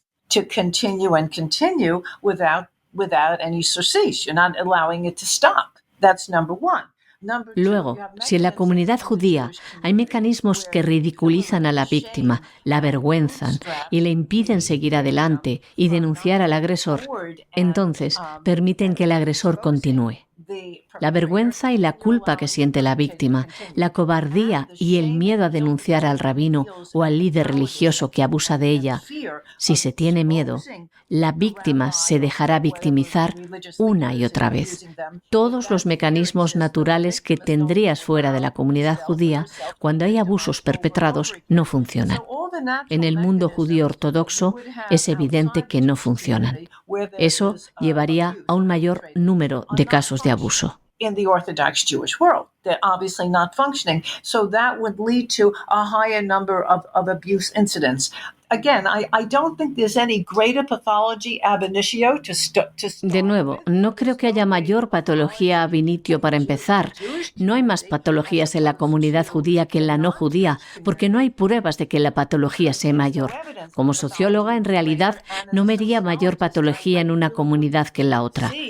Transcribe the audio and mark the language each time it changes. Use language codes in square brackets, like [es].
[en] To continue and continue without any cessation. You're not allowing it to stop. That's number one. [es] Luego, si en la comunidad judía hay mecanismos que ridiculizan a la víctima, la avergüenzan y le impiden seguir adelante y denunciar al agresor, entonces permiten que el agresor continúe. La vergüenza y la culpa que siente la víctima, la cobardía y el miedo a denunciar al rabino o al líder religioso que abusa de ella. Si se tiene miedo, la víctima se dejará victimizar una y otra vez. Todos los mecanismos naturales que tendrías fuera de la comunidad judía, cuando hay abusos perpetrados, no funcionan. En el mundo judío ortodoxo es evidente que no funcionan. Eso llevaría a un mayor número de casos de abuso. [en] In the Orthodox Jewish world, they're obviously not functioning. So that would lead to a higher number of abuse incidents. Again, I don't think there's any greater pathology ab initio to start. [es] De nuevo, no creo que haya mayor patología ab initio para empezar. No hay más patologías en la comunidad judía que en la no judía, porque no hay pruebas de que la patología sea mayor. Como socióloga, en realidad, no vería mayor patología en una comunidad que en la otra.